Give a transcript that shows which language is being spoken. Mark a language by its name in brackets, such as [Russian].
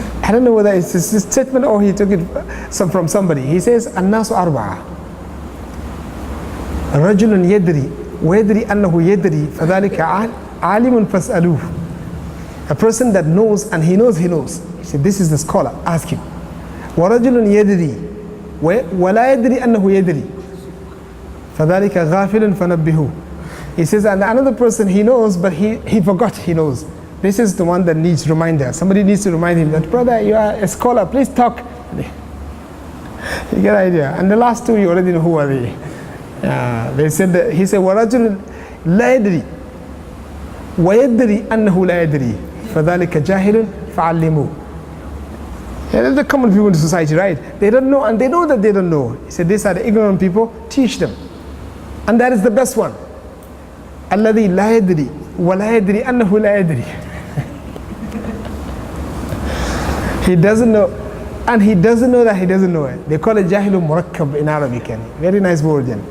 [English] I don't know whether it's his statement or he took it from somebody. He says, [Arabic] الناس أربعة. رجل يدري ويدري أنه يدري فذلك عالم فاسألوه. [English] A person that knows and he knows. He said, this is the scholar, ask him. [Arabic] ورجل يدري ولا يدري أنه يدري فذلك غافل فنبهوه. [English] He says, and another person he knows, but he forgot he knows. This is the one that needs reminder. Somebody needs to remind him that, brother, you are a scholar, please talk. You get the idea. And the last two, you already know who are they. They said that, he said, [Arabic] وَرَجُلٌ لَا يَدْرِي وَيَدْرِي أَنَّهُ لَا يَدْرِي فَذَلِكَ جَاهِلٌ فَعَلِّمُوهُ. [English] Yeah, they're the common people in society, right? They don't know, and they know that they don't know. He said, these are the ignorant people, teach them. And that is the best one. [Arabic] الذي لا يدري ولا يدري أنه لا يدري. [English] He doesn't know, and he doesn't know that he doesn't know it. They call it Jahilun Murakkab in Arabic. Very nice word.